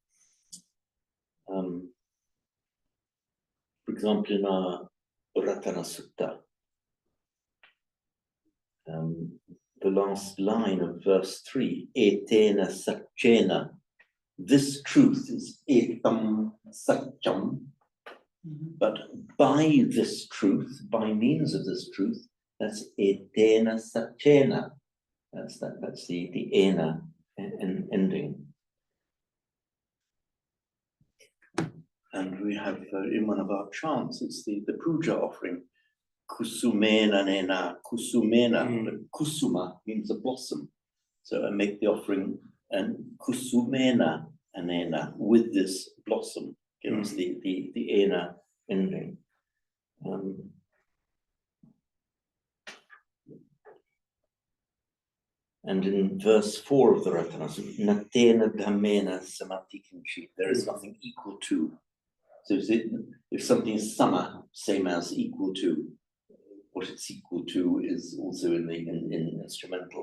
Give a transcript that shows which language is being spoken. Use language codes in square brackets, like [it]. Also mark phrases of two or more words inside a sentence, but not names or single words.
[en] For example, in our Ratana Sutta, the last line of verse 3, [pi] etena satchena. [en] This truth is [pi] etam satcham, [en] but by this truth, by means of this truth, that's [pi] etena satchena. [en] That's the ena ending. And we have in one of our chants, it's the puja offering, [pi] kusumena nena, kusumena. [en] Kusuma means a blossom. So I make the offering and [pi] kusumena anena [en] with this blossom, gives the ena ending. And in verse 4 of the Ratanasam, [pi] natena dhamena samatikinchi, [en] there is nothing equal to. So if something is sama, same as equal to, what it's equal to is also in instrumental.